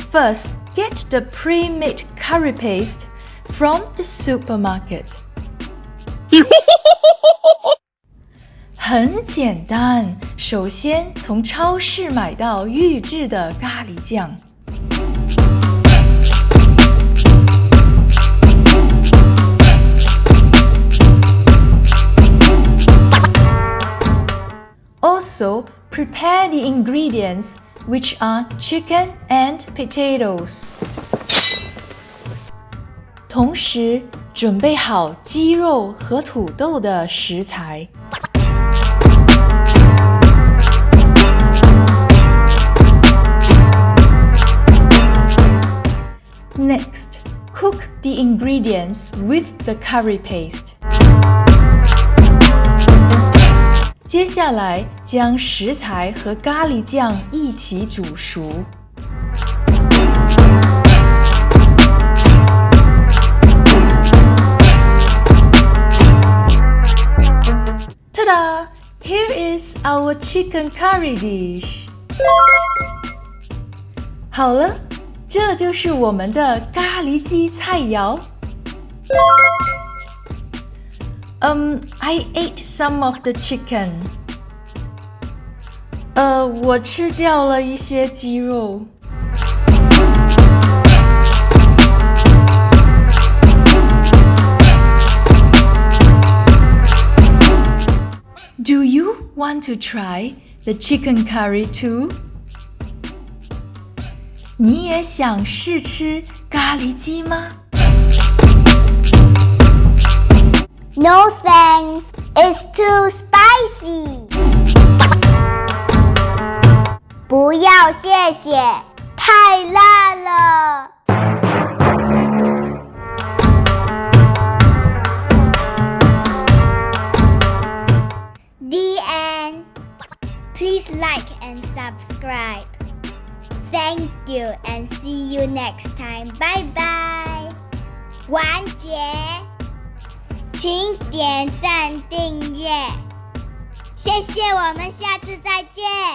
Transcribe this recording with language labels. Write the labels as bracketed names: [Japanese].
[English] First, get the pre-made curry paste from the supermarket. [Chinese] 很简单，首先从超市买到预制的咖喱酱。 [English] Also, prepare the ingredients, which are chicken and potatoes. [Chinese] 同时，准备好鸡肉和土豆的食材。 [English] Next, cook the ingredients with the curry paste. [Chinese] 接下来，将食材和咖喱酱一起煮熟。 [English] Ta-da! Here is our chicken curry dish. [Chinese] 好了，这就是我们的咖喱鸡菜肴。 [English] I ate some of the chicken. [Chinese] 我吃掉了一些鸡肉。 [English] Do you want to try the chicken curry too? [Chinese] 你也想试吃咖喱鸡吗 [English] ？No thanks, it's too spicy. [Chinese] 不要谢谢，太辣了。 [English] The end. Please like and subscribe. Thank you and see you next time. Bye bye. [Chinese] 完结，请点赞订阅，谢谢，我们下次再见。